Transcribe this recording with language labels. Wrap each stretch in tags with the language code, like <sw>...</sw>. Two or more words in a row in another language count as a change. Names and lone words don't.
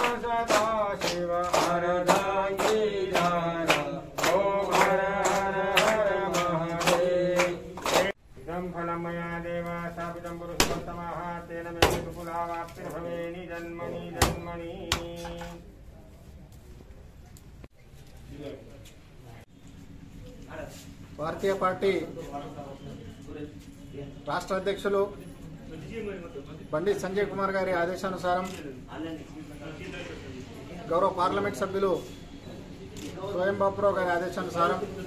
<sa>सदा शिव आराधनाङ्गीधार ओम हर हर हर महादेव. इदं फलं मया देव स्थापितं पुरुषोत्तमः तेन मे कुलावाप्तिर्भवेनि जन्मनि जन्मनि.</sa> <te>భారతీయ పార్టీ రాష్ట్ర అధ్యక్షులు బండి సంజయ్ కుమార్ గారి ఆదేశానుసారం గౌరవ పార్లమెంట్ సభ్యులు స్వయం బాపురావు గారి ఆదేశానుసారం</te>